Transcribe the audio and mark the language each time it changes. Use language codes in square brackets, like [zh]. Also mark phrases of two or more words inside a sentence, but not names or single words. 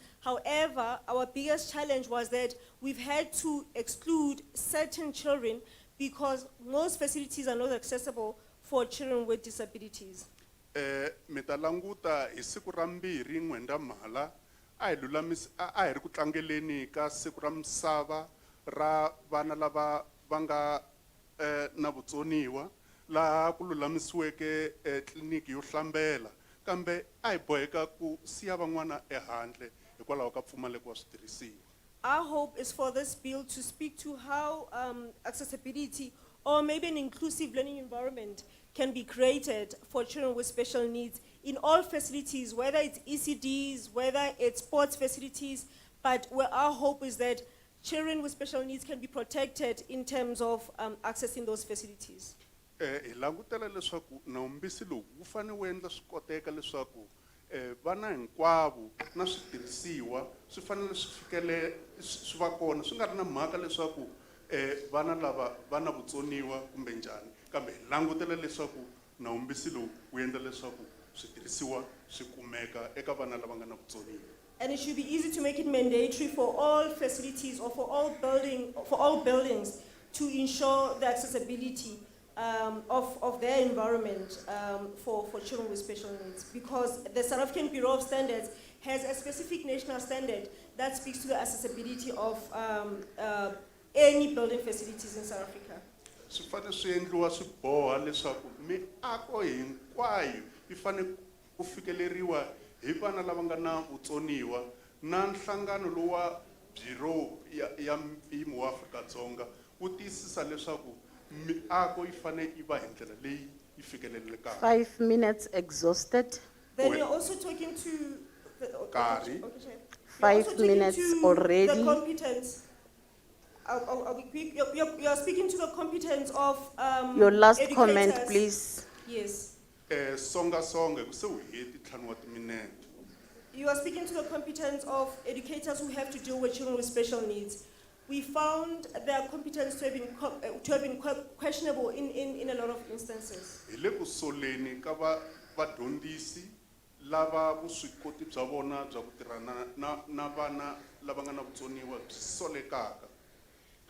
[en] However, our biggest challenge was that we've had to exclude certain children because most facilities are not accessible for children with disabilities. [ts] Mitalanguta hi siku ra mbirhi N'wendzamhala a hi ri ku tlangeleni ka siku ra misava ra vana lava va nga na vutsoniwa laha ku lulamisiweke tliliniki yo hlambela kambe a hi boheka ku siya van'wana ehandle hikwalaho ka mpfumaleko wa switirhisiwa. [en] Our hope is for this bill to speak to how accessibility or maybe an inclusive learning environment can be created for children with special needs in all facilities, whether it's ECDs, whether it's sports facilities, but where our hope is that children with special needs can be protected in terms of accessing those facilities. [ts] Hi langutela leswaku nawumbisi lowu wu fanele wu endla swi koteka leswaku vana hinkwavo na switirhisiwa swi fanele swi va kona swi nga ri na mhaka leswaku vana lava va na vutsoniwa kumbe njhani kambe hi langutela leswaku nawumbisi lowu wu endla leswaku switirhisiwa swi kumeka eka vana lava nga na vutsoniwa. [en] And it should be easy to make it mandatory for all facilities or for all buildings to ensure the accessibility of their environment for children with special needs, because the South African Bureau of Standards has a specific national standard that speaks to the accessibility of any building facilities in South Africa. [ts] Swi fanele swi endliwa swi boha leswaku miako hinkwayo yi fanele ku fikeleriwa hi vana lava nga na vutsoniwa na nhlangano lowu wa Bureau ya mpimo wa Afrika-Dzonga wu tiyisisa leswaku miako yi fanele yi va hi ndlela leyi yi fikelelekaka. [en] 5 minutes exhausted. Then you're also talking to Kari. 5 minutes already. The competence. I'll be quick. You're speaking to the competence of Your last educators. comment, please. Yes. [ts] Songa ku se u heti 5 wa timinete. [en] You are speaking to the competence of educators who have to deal with children with special needs. We found their competence to have been questionable in a lot of instances. [ts] Hi le ku soleni ka vadyondzisi lava vuswikoti bya vona bya ku tirhana na vana lava nga na vutsoniwa byi solekaka.